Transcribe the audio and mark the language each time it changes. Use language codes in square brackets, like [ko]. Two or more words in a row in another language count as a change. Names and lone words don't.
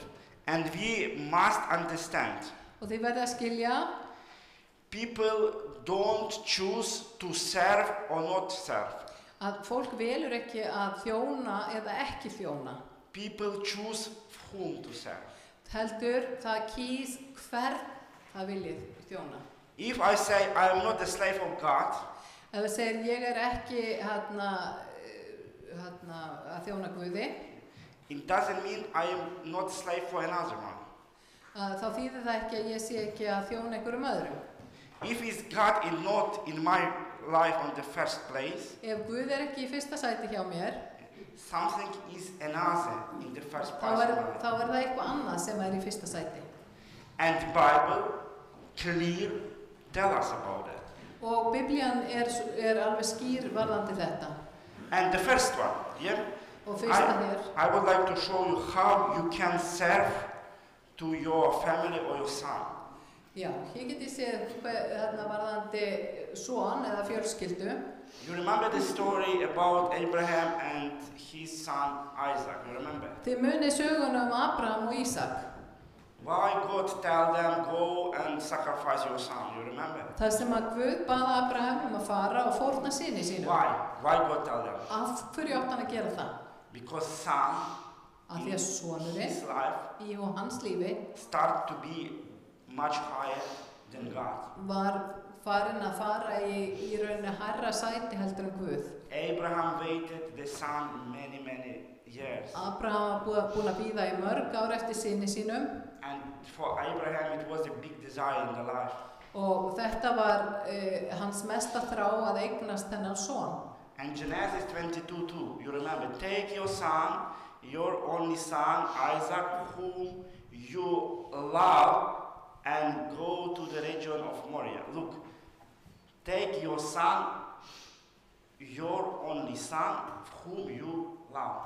[en] And we must understand. [is] Og þið verðið að skilja. [en] People don't choose to serve or not serve. [is] Að fólk velur ekki að þjóna eða ekki þjóna. [en] People choose whom to serve. [is] Heldur það kýs hvern það viljið þjóna. [en] If I say I am not a slave of God, [is] ef það segir ég ekki að þjóna Guði, [en] it doesn't mean I am not slave for another one. [is] Þá þýðir það ekki að ég sé ekki að þjóna einhverjum öðrum. [en] If is God is not in my life on the first place, [is] ef Guð ekki í fyrsta sæti hjá mér, [en] something is another in the first [is] þá [en] place. [is] það eitthvað annað sem í fyrsta sæti. [en] And the Bible clear tell us about it. [is] Og Biblían alveg skýr varðandi þetta. [en] And the first one, yeah. [is] Og fyrsta hér. [en] I would like to show you how you can serve to your family or your son. [is] Já, hér get ég séð varðandi son eða fjölskyldu. [en] You remember the story about Abraham and his son Isaac, you remember? [is] Þið munið söguna Abraham og Ísak. [en] Why God tell them go and sacrifice your son, you remember? [is] Það sem að Guð bað Abraham að fara og fórna syni sínum. [en] Why God tell them? [is] Af hverju átti hann að gera það? [en] Because son [is] Af því að sonurinn [en] his life [is] í og hans lífi [en] start to be much higher than God. [is] Var farin að fara í rauninni hærra sæti heldur en Guð. [en] Abraham waited the son many years. [is] Abraham var búinn að bíða í mörg ár eftir syni sínum. [en] And for Abraham it was a big desire in the life. [is] Og þetta var hans mesta þrá að eignast þennan son. [en] And Genesis 22:2, you remember, take your son, your only son, Isaac, whom you love, and go to the region of Moriah. Look, take your son, your only son, whom you love.